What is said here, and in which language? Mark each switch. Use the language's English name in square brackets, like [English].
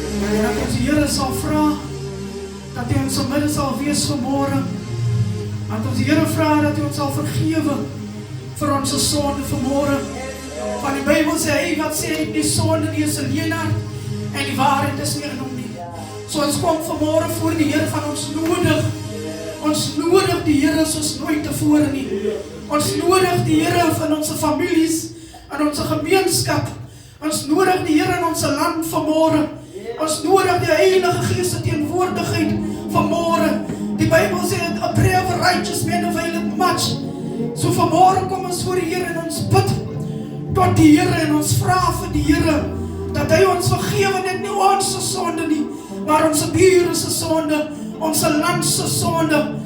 [Afrikaans] En dat ons die Here sal vra dat hy ons midde sal wees vanmôre. Dat ons die Here vra dat hy ons sal vergewe vir ons sonde vanmôre. Van die Bybel sê hy wat sê die sonde nie is 'n leenaar en die waarheid is nie in hom nie. So ons kom vanmôre voor die Here van ons nodig. Ons nodig die Here soos nooit tevore nie. Ons nodig die Here van ons families, in ons gemeenskap. Ons nodig die Here in ons land vanmôre. Ons nodig die Heilige Gees se teenwoordigheid vanmôre. Die Bybel sê [English] a prayer of a righteous man availeth much. [Afrikaans] So vanmôre kom ons voor die Here en ons bid tot die Here en ons vra vir die Here dat hy ons vergewe, net nie ons se sonde nie, maar ons bure se sonde, ons land se sonde.